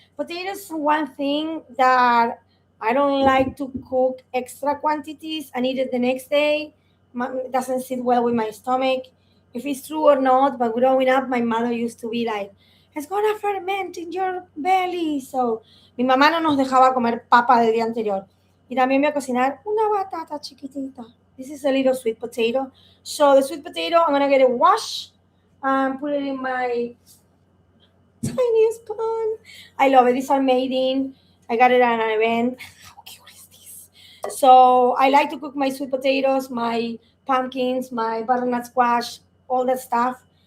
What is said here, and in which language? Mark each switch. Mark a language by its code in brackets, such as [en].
[en] Potatoes is one thing that I don't like to cook extra quantities and eat it the next day. It doesn't sit well with my stomach. If it's true or not, but growing up, my mother used to be like, it's gonna ferment in your belly. [es] So mi mamá no nos dejaba comer papa del día anterior. Y también voy a cocinar una batata chiquitita. [en] This is a little sweet potato. So the sweet potato, I'm gonna get it washed and put it in my tiniest pan. I love it. These are made in. I got it at an event. How cute is this? So I like to cook my sweet potatoes, my pumpkins, my butternut squash, all that stuff.